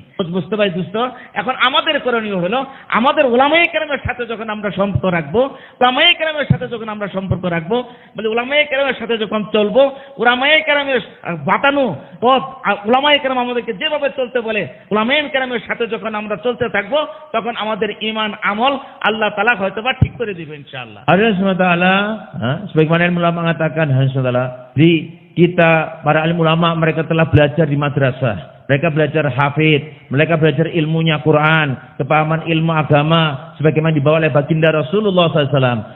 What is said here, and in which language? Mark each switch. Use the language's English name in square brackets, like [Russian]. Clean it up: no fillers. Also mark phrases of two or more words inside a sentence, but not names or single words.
[Bangla] বুঝতে পারি দোস্ত, এখন আমাদের করণীয় হলো আমাদের উলামায়ে কেরামের সাথে যখন আমরা সম্পর্ক রাখবো, উলামায়ে কেরামের সাথে যখন আমরা সম্পর্ক রাখবো, বলে উলামায়ে কেরামের সাথে যখন চলবো, উলামায়ে কেরামের বাতানো পথ, উলামায়ে কেরাম আমাদেরকে যেভাবে চলতে বলে উলামায়ে কেরামের সাথে যখন আমরা চলতে থাকবো, তখন আমাদের ঈমান আমল আল্লাহ তাআলা হয়তোবা ঠিক করে দিবে ইনশাআল্লাহ। [Indonesian] Allah SWT, sebagaimana ilmu ulama mengatakan, di kita para alim ulama mereka telah belajar di madrasah, mereka belajar hafid, mereka belajar ilmunya Quran, kepahaman ilmu agama sebagaimana dibawa oleh baginda Rasulullah SAW.